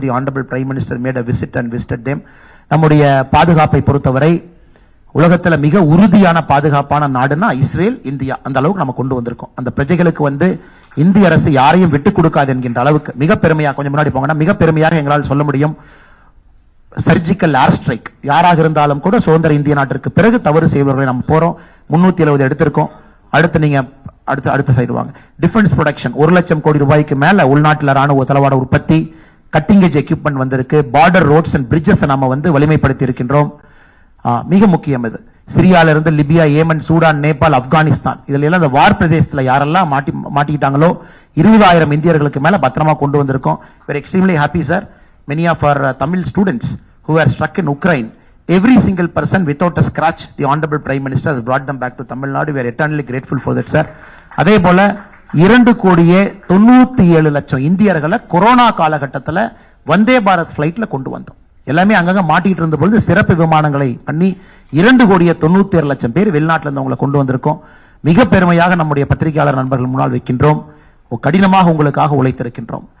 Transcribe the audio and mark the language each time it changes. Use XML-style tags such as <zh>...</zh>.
<en>The Honorable Prime Minister made a visit and visited them.</en> <ta>நம்முடைய பாதுகாப்பை பொறுத்தவரை உலகத்தில் மிக உறுதியான பாதுகாப்பான நாடுனா இஸ்ரேல், இந்தியா. அந்த அளவுக்கு நம்ம கொண்டு வந்திருக்கோம். அந்த பிரஜைகளுக்கு இந்திய அரசு யாரையும் விட்டுக் கொடுக்காது என்கின்ற அளவுக்கு மிக பெருமையாக, கொஞ்சம் முன்னாடி போங்கன்னா மிக பெருமையாக எங்களால் சொல்ல முடியும். சர்ஜிக்கல் ஏர் ஸ்ட்ரைக் யாராக இருந்தாலும் கூட சுதந்திர இந்திய நாட்டிற்கு பிறகு தவறு செய்வர்களை நம்ம போறோம். 370 எடுத்திருக்கோம். அடுத்து நீங்க அடுத்த சைடு வாங்க. டிஃபென்ஸ் ப்ரொடக்ஷன் 1 லட்சம் கோடி ரூபாய்க்கு மேல உள்நாட்டில் ராணுவ தளவாட உற்பத்தி,</ta> <en>cutting edge equipment</en> <ta>வந்திருக்கு.</ta> <en>border roads and bridges</en> <ta>நாம வலிமைப்படுத்தி இருக்கின்றோம். மிக முக்கியம் இது. சிரியால இருந்து Libya, Yemen, Sudan, Nepal, Afghanistan இதுல எல்லாம் இந்த வார் பிரதேசத்துல யாரெல்லாம் மாட்டிக்கிட்டாங்களோ 20,000 இந்தியர்களுக்கு மேல பத்திரமா கொண்டு வந்திருக்கோம்.</ta> <en>We're extremely happy, sir. Many of our Tamil students who were struck in Ukraine, every single person without a scratch, the Honorable Prime Minister has brought them back to Tamil Nadu. We are eternally grateful for that, sir.</en> <ta>அதே போல 2,97,00,000 இந்தியர்களை corona காலகட்டத்தில் வந்தே பாரத் பிளைட்ல கொண்டு வந்தோம். எல்லாமே அங்கங்க மாட்டிட்டு இருந்த பொழுது சிறப்பு விமானங்களை பண்ணி 2,97,00,000 பேர் வெளிநாட்டில் இருந்தவங்களை கொண்டு வந்திருக்கோம். மிக பெருமையாக நம்முடைய பத்திரிகையாளர் நண்பர்கள் முன்னால் வைக்கின்றோம். கடினமாக உங்களுக்காக உழைத்திருக்கின்றோம்.</ta>